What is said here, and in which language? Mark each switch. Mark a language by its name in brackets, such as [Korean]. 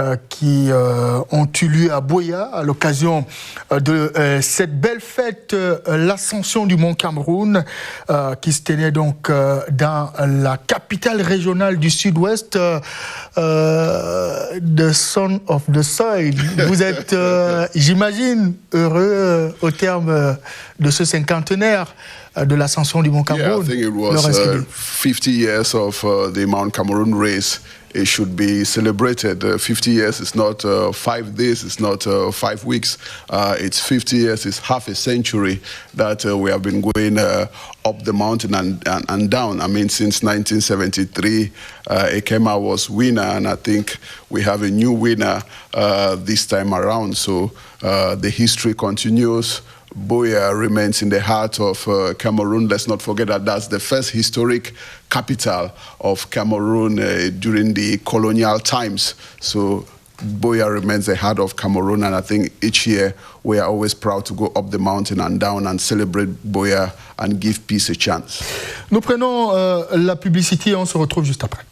[French] qui ont eu lieu à Buea à l'occasion de cette belle fête, l'ascension du Mont Cameroun, qui se tenait donc dans la capitale régionale du Sud-Ouest, [English] the Son of the Soil. [French] Vous êtes, j'imagine, heureux au terme de ce cinquantenaire de l'ascension du Mont Cameroun. [English] Yeah, I think it was 50 years of the Mount Cameroun race. It should be celebrated. 50 years is not 5 days, it's not 5 weeks. It's 50 years, it's half a century that we have been going up the mountain and down. I mean, since 1973, Ekema was winner, and I think we have a new winner this time around. So the history continues. Buea remains in the heart of Cameroon. Let's not forget that that's the first historic capital of Cameroon during the colonial times. So Buea remains the heart of Cameroon, and I think each year we are always proud to go up the mountain and down and celebrate Buea and give peace a chance. [French] Nous prenons la publicité et on se retrouve juste après.